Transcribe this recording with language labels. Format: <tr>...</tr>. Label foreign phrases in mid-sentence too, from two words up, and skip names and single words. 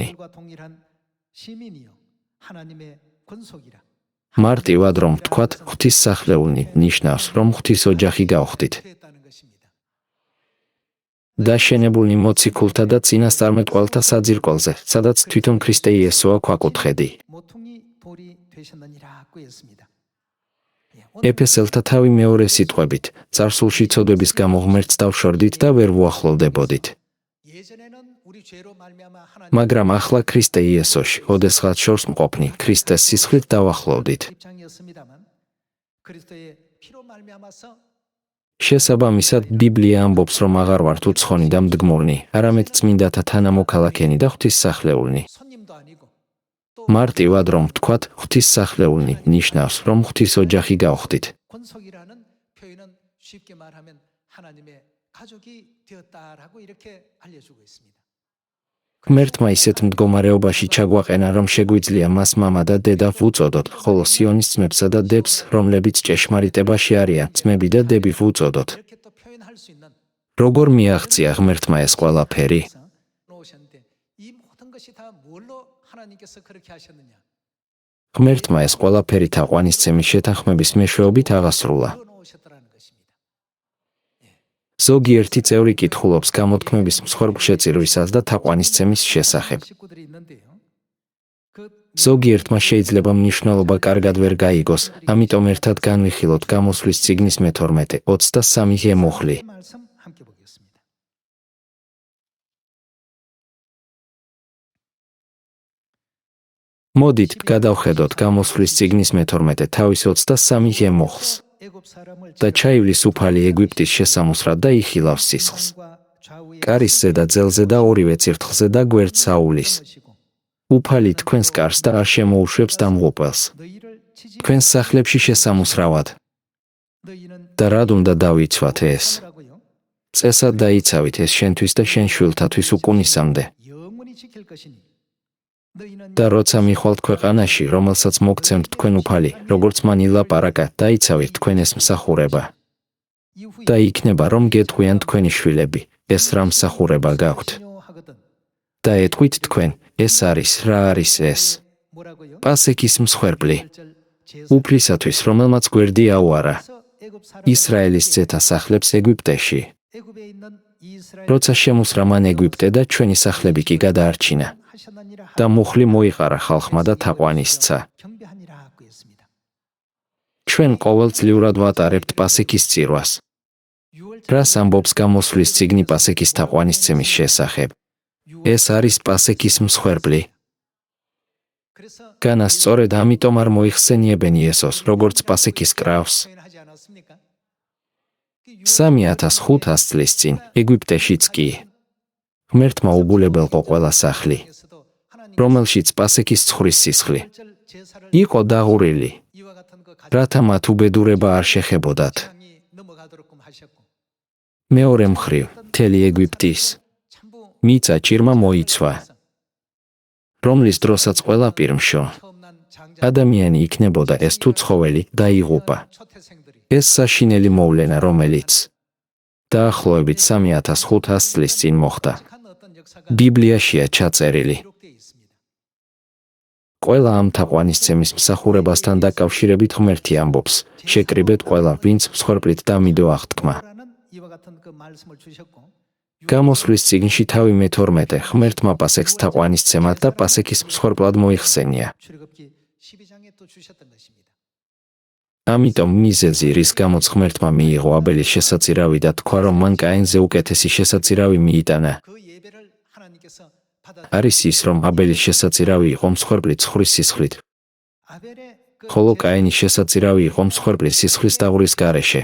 <ko>동일한 시민이요 하나님의 권속이라.</ko> <ka>მარტივად რომ ვთქვათ, ღვთისსახლეულნი ნიშნავს, რომ ღვთის ოჯახი გავხდით.</ka> <ko>됐다는 것입니다.</ko> <ka>დაშენებული მოციქულთა და წინასწარმეტყველთა საძირკველზე, სადაც თვითონ ქრისტე იესოა ქვაკუთხედი.</ka> <ko>모퉁이 돌이 되셨느니라고 했습니다.</ko> <ka>ეფესელთა თავი მეორე სიტყვებით, წარსულში ცოდვების გამო ღმერთს დავშორდით და ვერ ვუახლოვდებოდით.</ka> <ko>예전에는 우리 죄로 말미암아 하나님</ko> <ka>მაგრამ ახლა ქრისტე იესოში, ოდესღაც შორს მყოფნი, ქრისტეს სისხლით დავახლოვდით.</ka> <ko>입장이었습니다만 그리스도의 피로 말미암아서</ko> <ka>შესაბამისად, ბიბლია ამბობს, რომ აღარ ვართ უცხონი და მდგმურნი, არამედ წმინდათა თანამოქალაქენი და ღვთისსახლეულნი.</ka> <ko>손님도 아니고 또</ko> <ka>მარტივად რომ ვთქვათ, ღვთისსახლეულნი ნიშნავს, რომ ღვთის ოჯახი გავხდით.</ka> <ko>권속이라는 표현은 쉽게 말하면 하나님의 가족이 되었다라고 이렇게 알려주고 있습니다.</ko> <ka>ღმერთმა ისეთ მდგომარეობაში ჩაგვაყენა, რომ შეგვიძლია მას მამა და დედა ვუწოდოთ, ხოლო სიონის ძმებსა და დებს, რომლებიც ჭეშმარიტებაში არიან, ძმები და დები ვუწოდოთ.</ka> <ko>이렇게 또 표현할 수 있는</ko> <ka>როგორ მიაღწია ღმერთმა ეს ყველაფერი?</ka> <ko>놓으셨는데 이 모든 것이 다 뭘로 하나님께서 그렇게 하셨느냐?</ko> <ka>ღმერთმა ეს ყველაფერი თაყვანისცემის შეთანხმების მეშვეობით აღასრულა.</ka> <ko>놓으셨다라는 것입니다.</ko> <ka>ზოგიერთი წევრი კითხულობს გამოთქმების მსხვერპლშეწირვისას და თაყვანისცემის შესახებ.</ka> <ko>식구들이 있는데요. 그</ko> <ka>ზოგიერთმა შეიძლება მნიშვნელობა კარგად ვერ გაიგოს, ამიტომ ერთად განვიხილოთ გამოსვლის წიგნის მე-12, 23-ე მუხლი.</ka> <ko>말씀 함께 보겠습니다.</ko> <ka>მოდით გადავხედოთ გამოსვლის წიგნის მე-12, თავის 23-ე მუხლს.</ka> <ko>애굽 사람을</ko> <ka>და ჩაივლის უფალი ეგვიპტის შესამოსრად და იხილავს სისხლს.</ka> <ko>좌우에</ko> <ka>კარის ზედა ძელზე და ორივე წირთხლზე და გვერდ საულის.</ka> <ko>것이고</ko> <ka>უფალი თქვენს კარს და არ შემოუშვებს დამღუპველს.</ka> <ko>너희를 치지</ko> <ka>თქვენს სახლებში შესამოსრავად.</ka> <ko>너희는</ko> <ka>და რად უნდა დავიცვათ ეს?</ka> <ko>라고요.</ko> <ka>წესად დაიცავით ეს შენთვის და შენ შვილთათვის უკუნისამდე.</ka> <ko>영원히 지킬 것이니 너희는</ko> <ka>და როცა მიხვალთ ქვეყანაში, რომელსაც მოგცემთ თქვენ უფალი, როგორც მან ილაპარაკა, დაიცავით თქვენ ეს მსახურება.</ka> <ko>이후에</ko> <ka>და იქნება რომ გეტყვიან თქვენი შვილები, ეს რა მსახურება გაქვთ.</ka> <ko>중요하거든.</ko> <ka>და ეტყვით თქვენ, ეს არის რა არის ეს?</ka> <ko>뭐라고요?</ko> <ka>პასექის მსხვერპლი.</ka> <ko>절 제사</ko> <ka>უფლისათვის, რომელმაც გვერდი აუარა.</ka> <ko>애굽 사람</ko> <ka>ისრაელის ძეთა სახლებს ეგვიპტეში.</ka> <ko>애굽에 있는 이스라엘</ko> <ka>როცა შემოსრა მან ეგვიპტე და ჩვენი სახლები კი გადაარჩინა.</ka> <ko>하셨느니라</ko> <ka>და მუხლი მოიყარა ხალხმა და თაყვანისცა.</ka> <ko>경배하니라고 했습니다.</ko> <ka>ჩვენ ყოველწლიურად ვატარებთ პასექის წირვას.</ka> <ko>6월</ko> <ka>რას ამბობს გამოსვლის წიგნი პასექის თაყვანისცემის შესახებ? ეს არის პასექის მსხვერპლი.</ka> <ko>그래서</ko> <ka>განასწორედ ამიტომ არ მოიხსენიებენ იესოს, როგორც პასექის კრავს.</ka> <ko>표현하지 않았습니까?</ko> <ka>3500 წლის წინ ეგვიპტეშიც კი ღმერთმა უბულებელყო ყველა სახლი, რომელშიც პასექის ცხრის სისხლი იყო დაღურილი,</ka> <ko>이와 같은 그</ko> <ka>რათა მათ უბედურება არ შეხებოდათ.</ka> <ko>가장이 넘어가도록 하셨고</ko> <ka>მეორე მხრივ, მთელი ეგვიპტის</ka> <ko>참부</ko> <ka>მიწა ჭირმა მოიცვა, რომლის დროსაც ყველა პირმშო</ka> <ko>처음 난 장자</ko> <ka>ადამიანი იქნებოდა ეს თუ ცხოველი დაიღუპა.</ka> <ko>초태생들이</ko> <ka>ეს საშინელი მოვლენა, რომელიც დაახლოებით 3500 წლის წინ მოხდა.</ka> <ko>한 어떤 역사가</ko> <ka>ბიბლიაშია ჩაწერილი.</ka> <ko>기록되어 있습니다.</ko> <ka>ყველა ამ თაყვანისცემის მსახურებასთან დაკავშირებით ღმერთი ამბობს, შეკრიბეთ ყველა, ვინც მსხვერპლით დამიდო აღთქმა.</ka> <ko>라는 이와 같은 그 말씀을 주셨고</ko> <ka>გამოსვლის წიგნში თავი მე-12 ღმერთმა პასექს თაყვანისცემად და პასექის მსხვერპლად მოიხსენია.</ka> <ko>출애굽기 12장에 또 주셨던 것입니다.</ko> <ka>ამიტომ მიზეზი, რის გამოც ღმერთმა მიიღო აბელის შესაწირავი და თქვა, რომ მან კაინზე უკეთესი შესაწირავი მიიტანა,</ka> <ko>그 예배를 하나님께서 받아</ko> <ka>არის ის, რომ აბელის შესაწირავი იყო მსხვერპლი ცხრის სისხლით,</ka> <ko>아벨의 그</ko> <ka>ხოლო კაინის შესაწირავი იყო მსხვერპლი სისხლის დაღურის გარეშე.</ka>